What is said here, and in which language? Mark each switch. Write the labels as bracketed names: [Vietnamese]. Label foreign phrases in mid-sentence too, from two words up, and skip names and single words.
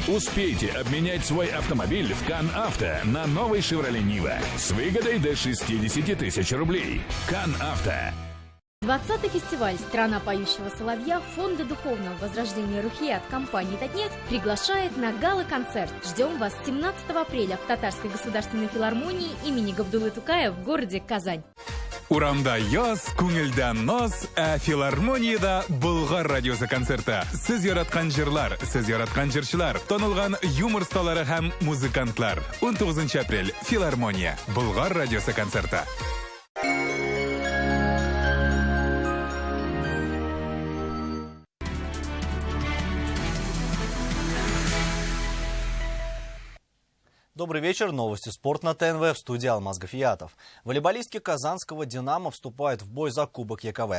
[Russian] Успейте обменять свой автомобиль в Кан Авто на новый «Шевроле Нива» с выгодой до 60 тысяч рублей. Кан Авто. 20-й фестиваль «Страна поющего соловья» Фонда духовного возрождения Рухият компании «Татнефть» приглашает на гала-концерт. Ждем вас 17 апреля в Татарской государственной филармонии имени Габдуллы Тукая в городе Казань. [Tatar] Урамда яз, күңелдән наз, филармониядә Болгар радиосы концерты. Сез яраткан җырлар, сез яраткан җырчылар, танылган юмор сталары һәм музыкантлар. 19 апрель. Филармония. Болгар радиосы концерты. [Russian] Добрый вечер. Новости «Спорт» на ТНВ. В студии Алмаз Гафиятов. Волейболистки казанского «Динамо» вступают в бой за Кубок ЕКВ.